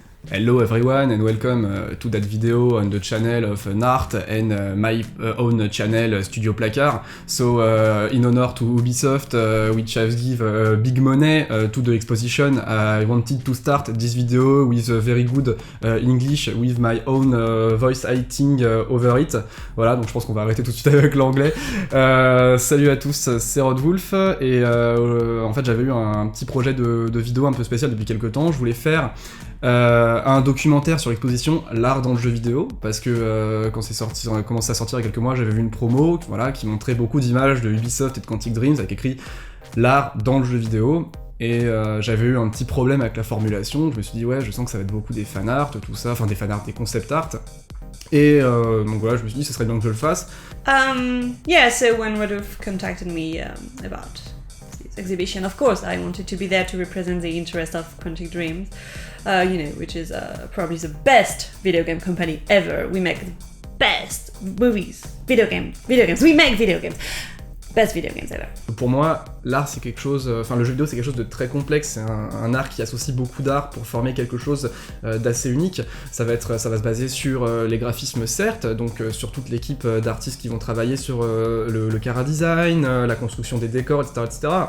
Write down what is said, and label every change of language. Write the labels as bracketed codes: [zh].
[en] Hello everyone and welcome to that video on the channel of Nart and my own channel Studio Placard. So in honor to Ubisoft, which has give big money to the exposition, I wanted to start this video with a very good English with my own voice acting over it. [fr] Voilà, donc je pense qu'on va arrêter tout de suite avec l'anglais. Salut à tous, c'est Rodwolf et en fait j'avais eu un petit projet de vidéo un peu spécial depuis quelques temps. Je voulais faire un documentaire sur l'exposition L'art dans le jeu vidéo, parce que quand c'est sorti, on a commencé à sortir il y a quelques mois, j'avais vu une promo voilà, qui montrait beaucoup d'images de Ubisoft et de Quantic Dreams avec écrit l'art dans le jeu vidéo, et j'avais eu un petit problème avec la formulation. Je me suis dit ouais, je sens que ça va être beaucoup des fanarts, tout ça, enfin des fanarts, des concept art, et donc voilà, je me suis dit ce serait bien que je le fasse. [en] Yeah, so when Rodolphe contacted me about this exhibition, of course I wanted to be there to represent the interest of Quantic Dreams, which is probably the best video game company ever. We make the best movies, video games. We make video games. Best video games ever. [fr] Pour moi, l'art c'est quelque chose, le jeu vidéo c'est quelque chose de très complexe, c'est un art qui associe beaucoup d'art pour former quelque chose d'assez unique. Ça va se baser sur les graphismes certes, donc sur toute l'équipe d'artistes qui vont travailler sur le chara-design, la construction des décors, etc.